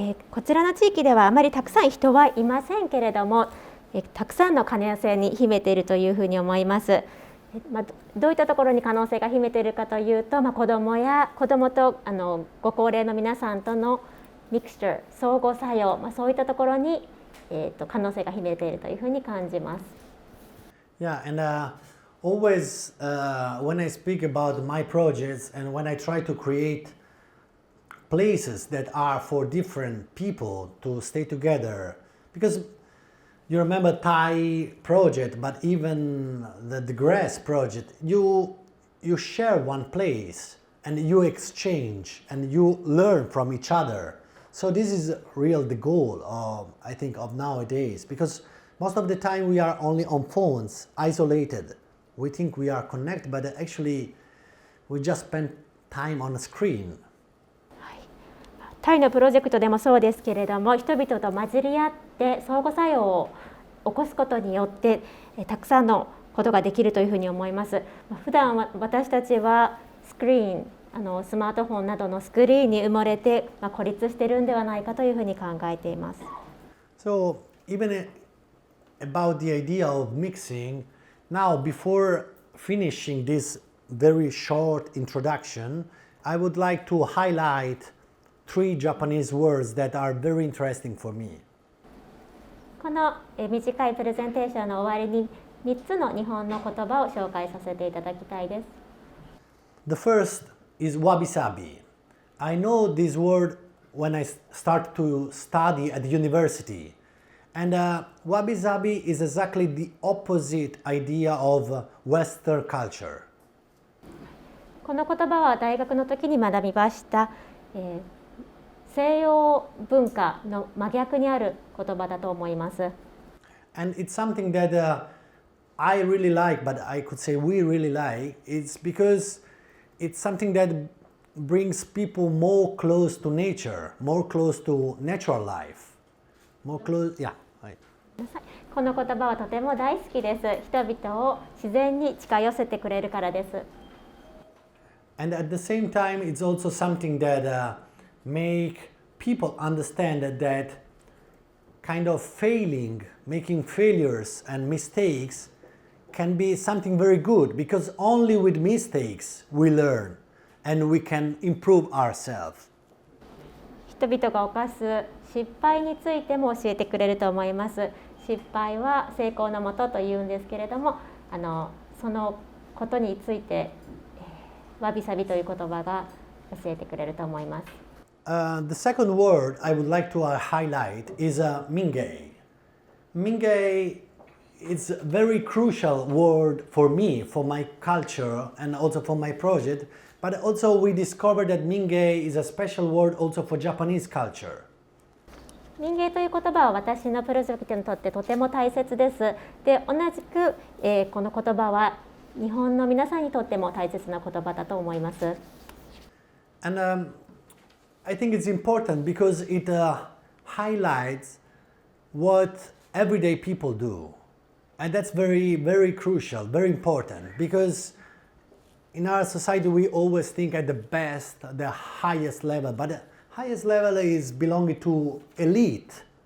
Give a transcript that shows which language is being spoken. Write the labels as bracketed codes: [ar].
[ja] こちらの地域ではあまりたくさん人はいませんけれども、たくさんの可能性に秘めているというふうに思います。どういったところに可能性が秘めているかというと、子どもとご高齢の皆さんとのミクスチャー、相互作用、そういったところに、可能性が秘めているというふうに感じます。 [en] Yeah, and always when I speak about my projects and when I try to create places that are for different people to stay together, because you remember Thai project, but even the grass project, you share one place and you exchange and you learn from each other. So this is real the goal of, I think, of nowadays, because most of the time we are only on phones, isolated. We think we are connected, but actually we just spend time on a screen. [ja] タイのプロジェクトでもそうですけれども、人々と混じり合って相互作用を起こすことによってたくさんのことができるというふうに思います。普段私たちはスクリーン、スマートフォンなどのスクリーンに埋もれて、孤立しているんではないかというふうに考えています。 [en] So even about the idea of mixing, now before finishing this very short introduction, I would like to highlight 3 Japanese words that are very interesting for me. [ja] この短いプレゼンテーションの終わりに3つの日本の言葉を紹介させていただきたいです。 [en] The first is wabi-sabi. I know this word when I start to study at the university. And wabi-sabi is exactly the opposite idea of Western culture. [ja] この言葉は大学の時に学びました。西洋文化の真逆にある言葉だと思います。 [en] And it's something that I really like, but I could say we really like. It's because it's something that brings people more close to nature, more close to natural life. More close, yeah. [ja] この言葉はとても大好きです。人々を自然に近寄せてくれるからです。 [en] And at the same time, it's also something that make people understand that kind of making failures and mistakes can be something very good, because only with mistakes we learn and we can improve ourselves. [ja] 人々が犯す失敗についても教えてくれると思います。失敗は成功のもとと言うんですけれども、そのことについてわびさびという言葉が教えてくれると思います。 [en] The second word I would like to highlight is mingei. Mingei is a very crucial word for me, for my culture and also for my project, but also we discovered that mingei is a special word also for Japanese culture. [ja] 民芸という言葉は私のプロジェクトにとってとても大切です。で、同じく、この言葉は日本の皆さんにとっても大切な言葉だと思います。 [en] And I think it's important because it highlights what everyday people do. And that's very, very crucial, very important, because in our society we always think at the best, the highest level, but the highest level is belonging to elite.